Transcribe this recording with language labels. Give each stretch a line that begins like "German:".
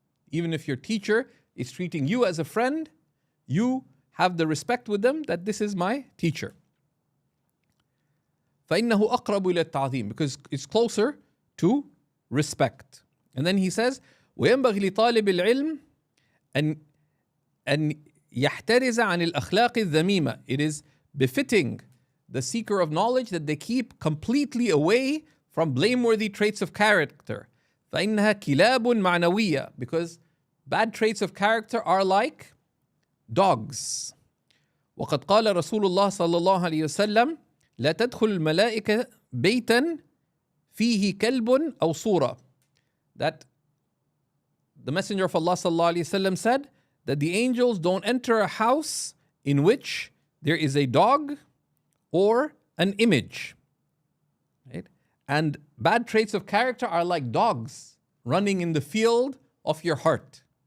English: Even if your teacher is treating you as a friend, you have the respect with them that this is my teacher.
Arabic: فَإِنَّهُ أَقْرَبُ إِلَى التَّعْظِيمِ,
English: because it's closer to respect. And then he says,
Arabic: وَيَنْبَغِي لِطَالِبِ الْعِلْمِ أَنْ يَحْتَرِزَ عَنِ الْأَخْلَاقِ الذَّمِيمَةِ.
English: It is befitting the seeker of knowledge that they keep completely away from blameworthy traits of character.
Arabic: فَإِنَّهَا كِلَابٌ مَعْنَوِيَّةٌ,
English: because bad traits of character are like dogs.
Arabic: وقد قال رسول الله صلى الله عليه وسلم لا تدخل الملائكة بيتا فيه كلب أو صورة.
English: That the Messenger of Allah
Arabic: صلى الله عليه وسلم
English: said that the angels don't enter a house in which there is a dog or an image. Right? And bad traits of character are like dogs running in the field of your heart.